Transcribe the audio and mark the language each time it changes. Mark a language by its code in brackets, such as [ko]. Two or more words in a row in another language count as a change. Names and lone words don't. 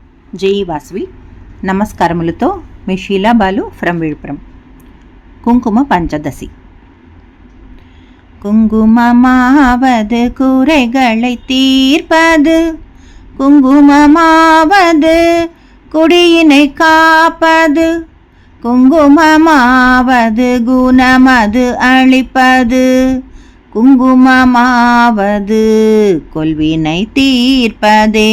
[te] జై వాసవి. నమస్కారములతో మీ షీలా బాలు ఫ్రమ్ విழுப்புరం. [ta] குங்கும பஞ்சதசி. குங்குமமாவது குறைகளை தீர்ப்பது, குங்குமமாவது குடியினை காப்பது, குங்குமமாவது குணமது அளிப்பது, குங்குமமாவது கொள்வினை தீர்ப்பதே.